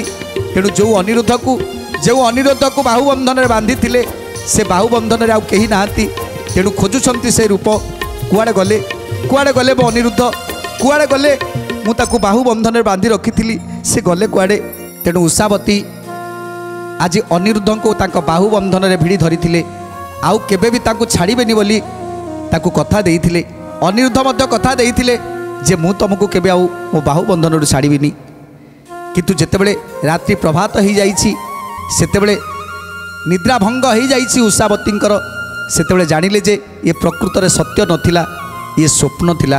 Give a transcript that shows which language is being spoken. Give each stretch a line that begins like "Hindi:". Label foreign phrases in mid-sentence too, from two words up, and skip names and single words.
Odia: ତେଣୁ ଯୋ ଅନିରୁଦ୍ଧ କୁ ବାହୁବନ୍ଧନ ରେ ବାନ୍ଧି ଥିଲେ ସେ ବାହୁବନ୍ଧନ ରେ ଆଉ କେହି ନାହାନ୍ତି। ତେଣୁ ଖୋଜୁଛନ୍ତି ସେ ରୂପ କୁଆଡ଼େ ଗଲେ ବୋ ଅନିରୁଦ୍ଧ କୁଆଡ଼େ ଗଲେ ମୁ ତାକୁ ବାହୁବନ୍ଧନ ରେ ବାନ୍ଧି ରଖିଥିଲି ସେ ଗଲେ କୁଆଡ଼େ। ତେଣୁ ଉଷାବତୀ ଆଜି ଅନିରୁଦ୍ଧ କୁ ତାଙ୍କ ବାହୁବନ୍ଧନ ରେ ଭିଡ଼ି ଧରିଥିଲେ ଆଉ କେବେ ଭି ତାକୁ ଛାଡ଼ିବେନି ବୋଲି ତାକୁ କଥା ଦେଇଥିଲେ। ଅନିରୁଦ୍ଧ ମଧ୍ୟ କଥା ଦେଇଥିଲେ ଯେ ମୁ ତୁମକୁ କେବେ ଆଉ ମୋ ବାହୁବନ୍ଧନ ରୁ ଛାଡ଼ିବିନି। କିନ୍ତୁ ଯେତେବେଳେ ରାତ୍ରି ପ୍ରଭାତ ହୋ ଯାଇଛି ସେତେବେଳେ ନିଦ୍ରା ଭଙ୍ଗ ହୋ ଯାଇଛି ଉଷାବତୀଙ୍କର ସେତେବେଳେ ଜାଣିଲେ ଯେ ଏ ପ୍ରକୃତ ରେ ସତ୍ୟ ନଥିଲା ଏ ସ୍ୱପ୍ନ ଥିଲା।